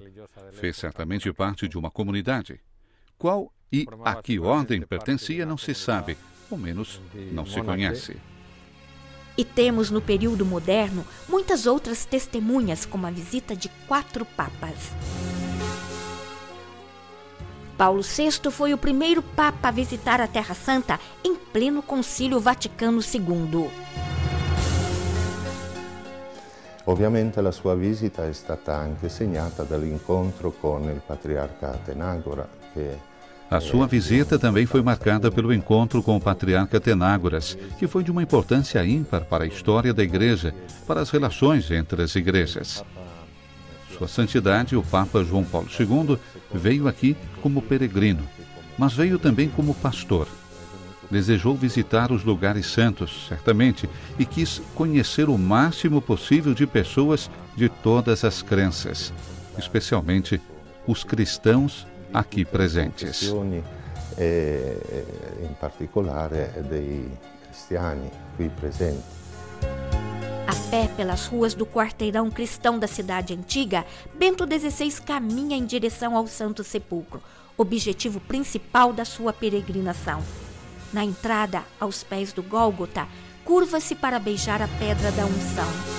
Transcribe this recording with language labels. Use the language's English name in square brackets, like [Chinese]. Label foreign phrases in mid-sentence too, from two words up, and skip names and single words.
[Portuguese] Fez certamente parte de uma comunidade. Qual e a que ordem pertencia não se sabe, ou menos não se conhece. E temos no período moderno muitas outras testemunhas, como a visita de 4 papas. Paulo VI foi o primeiro papa a visitar a Terra Santa em pleno Concílio Vaticano II. [Italian] Ovviamente la sua visita è stata anche segnata dall'incontro con il patriarca Atenagora, che [Portuguese] A sua visita também foi marcada pelo encontro com o patriarca Atenágoras, que foi de uma importância ímpar para a história da Igreja, para as relações entre as igrejas. Sua Santidade, o Papa João Paulo II, veio aqui como peregrino, mas veio também como pastor. Desejou visitar os lugares santos, certamente, e quis conhecer o máximo possível de pessoas de todas as crenças, especialmente os cristãos aqui presentes. [Italian] In particolare dei cristiani qui presenti. [Portuguese] A pé pelas ruas do quarteirão cristão da cidade antiga, Bento XVI caminha em direção ao Santo Sepulcro, objetivo principal da sua peregrinação. Na entrada, aos pés do Gólgota, curva-se para beijar a pedra da unção.